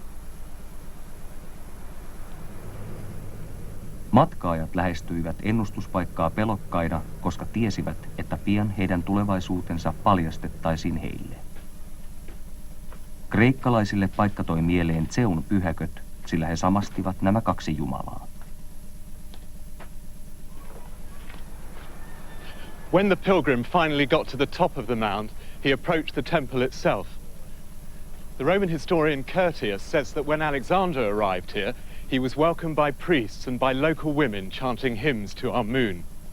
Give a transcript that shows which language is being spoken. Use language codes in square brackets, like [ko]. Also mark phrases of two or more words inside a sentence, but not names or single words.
[fi] Matkaajat lähestyivät ennustuspaikkaa pelokkaina, koska tiesivät, että pian heidän tulevaisuutensa paljastettaisiin heille. Kreikkalaisille paikka toi mieleen Zeun pyhäköt, sillä he samastivat nämä kaksi jumalaa. [en] When the pilgrim finally got to the top of the mound, he approached the temple itself. The Roman historian Curtius says that when Alexander arrived here, he was welcomed by priests and by local women chanting hymns to our moon.